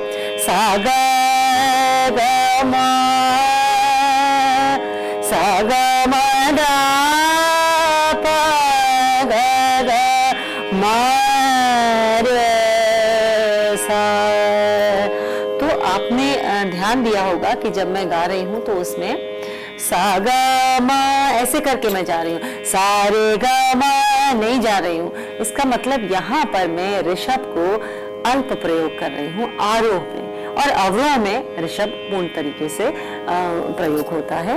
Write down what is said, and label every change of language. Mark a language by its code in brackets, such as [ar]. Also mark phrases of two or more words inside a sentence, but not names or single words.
[hi] सा ग म, सा ग म दा प ग ग म रे सा। तो आपने ध्यान दिया होगा कि जब मैं गा रही हूं तो उसमें सा ग म ऐसे करके मैं जा रही हूँ, सा रे ग म नहीं जा रही हूँ। इसका मतलब यहाँ पर मैं ऋषभ को अल्प प्रयोग कर रही हूँ आरोह में, और अवरोह में ऋषभ पूर्ण तरीके से प्रयोग होता है।